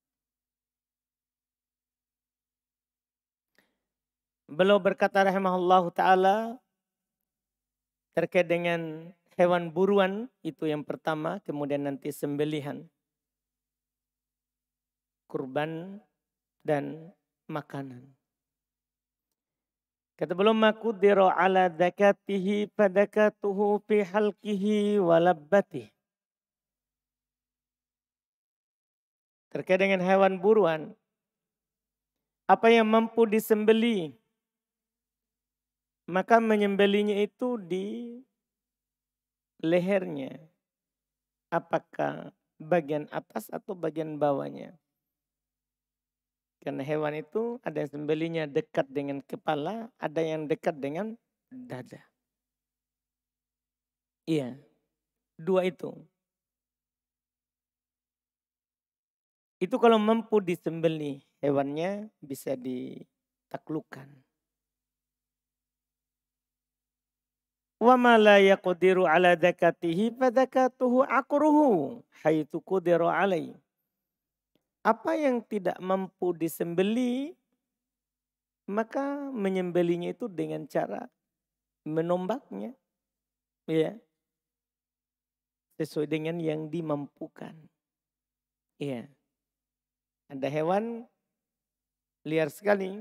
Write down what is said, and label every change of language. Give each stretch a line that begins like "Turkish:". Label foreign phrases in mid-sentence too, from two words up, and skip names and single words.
Indonesian: Beliau berkata rahimahullahu ta'ala terkait dengan hewan buruan itu yang pertama, kemudian nanti sembelihan, kurban dan makanan. Kata beliau
Arabic: ما قدر على ذكاته فذكاته في حلقه ولبته.
Indonesian: Terkait dengan hewan buruan, apa yang mampu disembeli, maka menyembelinya itu di lehernya. Apakah bagian atas atau bagian bawahnya. Karena hewan itu ada yang sembelinya dekat dengan kepala, ada yang dekat dengan dada. Iya, dua itu. Itu kalau mampu disembeli hewannya bisa ditaklukkan.
Arabic: وما لا يقدر على ذكاته فذكاته عقره حيث قدر عليه.
Indonesian: Apa yang tidak mampu disembeli, maka menyembelinya itu dengan cara menombaknya. Ya, sesuai dengan yang dimampukan. Iya. Ada hewan liar sekali.